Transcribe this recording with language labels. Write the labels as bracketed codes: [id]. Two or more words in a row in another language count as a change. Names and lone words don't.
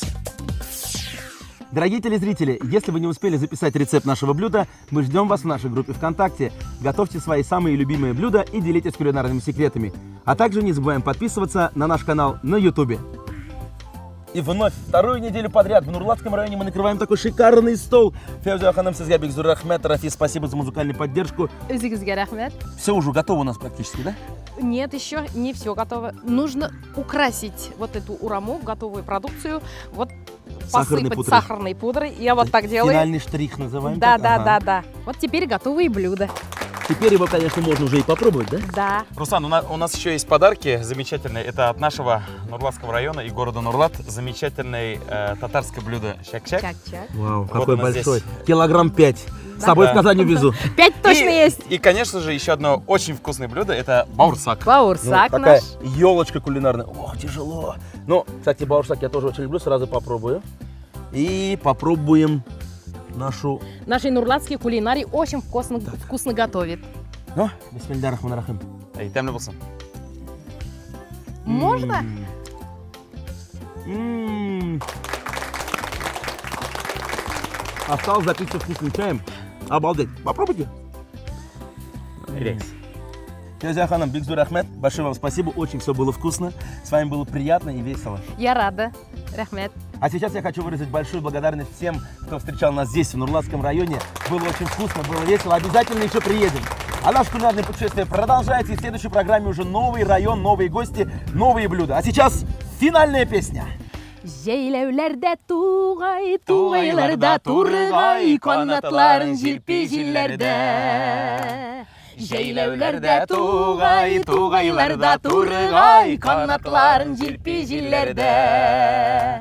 [ru] Дорогие телезрители, если вы не успели записать рецепт нашего блюда, мы ждем вас в нашей группе ВКонтакте. Готовьте свои самые любимые блюда и делитесь кулинарными секретами. А также не забываем подписываться на наш канал на YouTube. И вновь вторую неделю подряд в Нурлатском районе мы накрываем такой шикарный стол. [tt] Фәузия ханым, сезгә бик зур рәхмәт. Рафис, [ru] спасибо за музыкальную поддержку. [tt] Үзегезгә рәхмәт. [ru] Все уже готово у нас практически, да? Нет, еще не все готово. Нужно украсить вот эту ураму, готовую продукцию, вот Сахарной посыпать пудрой. сахарной пудрой. Я вот так делаю. Финальный штрих называем. Да, так? да, Ага. да, да. Вот теперь готовые блюда. Теперь его, конечно, можно уже и попробовать, да? Да. Руслан, у нас еще есть подарки замечательные. Это от нашего Нурлатского района и города Нурлат. Замечательное татарское блюдо щак-щак. Чак-чак. Вау, Вот какой у нас большой. здесь. Килограмм 5. С собой Да. в Казань увезу. 5 точно есть. И, конечно же, еще одно очень вкусное блюдо – это баурсак. Баурсак Ну, такая наш. елочка кулинарная. Ох, тяжело. Ну, кстати, баурсак я тоже очень люблю. Сразу попробую. И попробуем нашу... Наши нурлатские кулинарии очень вкусно готовят. [ar] Ну, بسم الله الرحمن الرحيم. [tt] Эй, тәмле булсын. [ru] Можно? Осталось запиться вкусным чаем. Обалдеть. Попробуйте. Рейс. [tt] Фәузия ханым, бик зур рахмет. [ru] Большое вам спасибо. Очень все было вкусно. С вами было приятно и весело. Я рада. Рахмет. А сейчас я хочу выразить большую благодарность всем, кто встречал нас здесь, в Нурлатском районе. Было очень вкусно, было весело. Обязательно еще приедем. А наше кулинарное путешествие продолжается. И в следующей программе уже новый район, новые гости, новые блюда. А сейчас финальная песня. [tt] Җәйләүләрдә тугай, тугайларда тургай, канатларын җилпи җилләрдә. Җәйләүләрдә тугай, тугайларда тургай, канатларын җилпи җилләрдә.